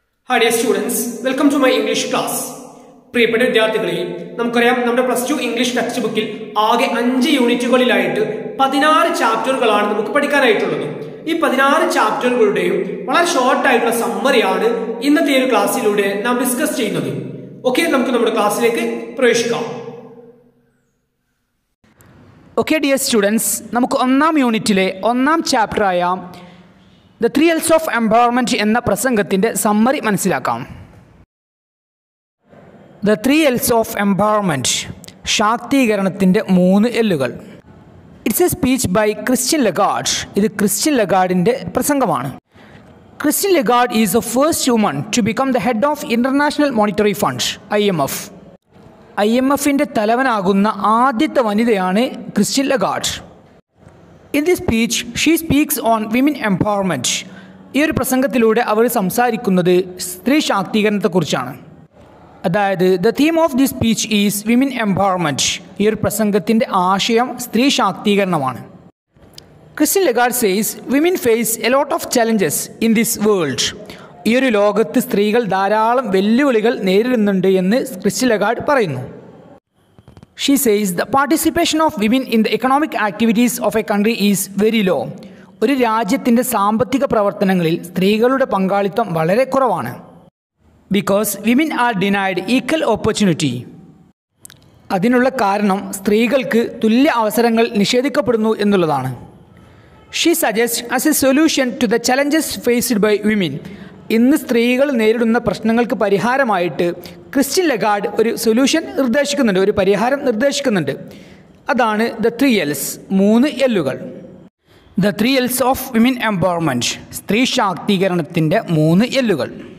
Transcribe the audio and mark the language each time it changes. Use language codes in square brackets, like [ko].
[en] Hi dear students, welcome to my English class. [ml] പ്രിയപ്പെട്ട വിദ്യാർത്ഥികളെ, നമുക്കറിയാം നമ്മുടെ +2 ഇംഗ്ലീഷ് ടെക്സ്റ്റ് ബുക്കിൽ ആകെ 5 യൂണിറ്റുകളിലായിട്ട് 16 ചാപ്റ്ററുകളാണ് നമുക്ക് പഠിക്കാനായിട്ടുള്ളത്. ഈ 16 ചാപ്റ്ററുകളുടെയും വളരെ ഷോർട്ട് ആയിട്ടുള്ള സമ്മറിയാണ് ഇന്നത്തെ ഈ ഒരു ക്ലാസ്സിലൂടെ നാം ഡിസ്കസ് ചെയ്യുന്നത്. ഓക്കെ, നമുക്ക് നമ്മുടെ ക്ലാസ്സിലേക്ക് പ്രവേശിക്കാം. ഓക്കെ ഡിയർ സ്റ്റുഡൻസ്, നമുക്ക് ഒന്നാം യൂണിറ്റിലെ ഒന്നാം ചാപ്റ്ററായ The 3 L's of Empowerment എന്ന പ്രസംഗത്തിൻ്റെ സമ്മറി മനസ്സിലാക്കാം. The 3 L's of Empowerment, ശാക്തീകരണത്തിൻ്റെ 3 എല്ലുകൾ. [en] It's a speech by Christine Lagarde. [ml] ഇത് ക്രിസ്റ്റ്യൻ ലഗാർഡിൻ്റെ പ്രസംഗമാണ്. [en] Christine Lagarde is the first woman to become the head of International Monetary Fund IMF. [ml] IMFൻ്റെ തലവനാകുന്ന ആദ്യത്തെ വനിതയാണ് Christian Lagarde. [en] In this speech, she speaks on women empowerment. [ml] ഈ ഒരു പ്രസംഗത്തിലൂടെ അവർ സംസാരിക്കുന്നത് സ്ത്രീ ശാക്തീകരണത്തെക്കുറിച്ചാണ്. [en] അതായത് the theme of this speech is women empowerment. [ml] ഈ ഒരു പ്രസംഗത്തിൻ്റെ ആശയം സ്ത്രീ ശാക്തീകരണമാണ്. [en] Christine Lagarde says women face a lot of challenges in this world. [ml] ഈ ഒരു ലോകത്ത് സ്ത്രീകൾ ധാരാളം വെല്ലുവിളികൾ നേരിടുന്നുണ്ട് എന്ന് ക്രിസ്റ്റ്യൻ ലഗാർഡ് പറയുന്നു. [en] She says the participation of women in the economic activities of a country is very low. [ml] ഒരു രാജ്യത്തിൻ്റെ സാമ്പത്തിക പ്രവർത്തനങ്ങളിൽ സ്ത്രീകളുടെ പങ്കാളിത്തം വളരെ കുറവാണ്. [en] Because women are denied equal opportunity. [ml] അതിനുള്ള കാരണം സ്ത്രീകൾക്ക് തുല്യ അവസരങ്ങൾ നിഷേധിക്കപ്പെടുന്നു എന്നുള്ളതാണ്. [en] She suggests as a solution to the challenges faced by women. [ml] ഇന്ന് സ്ത്രീകൾ നേരിടുന്ന പ്രശ്നങ്ങൾക്ക് പരിഹാരമായിട്ട് ക്രിസ്റ്റ്യൻ ലഗാർഡ് ഒരു സൊല്യൂഷൻ നിർദ്ദേശിക്കുന്നുണ്ട്, ഒരു പരിഹാരം നിർദ്ദേശിക്കുന്നുണ്ട്. അതാണ് ദ 3 L's, 3 എല്ലുകൾ. [en] the 3 L's of women empowerment, [ml] സ്ത്രീ ശാക്തീകരണത്തിൻ്റെ 3 എല്ലുകൾ.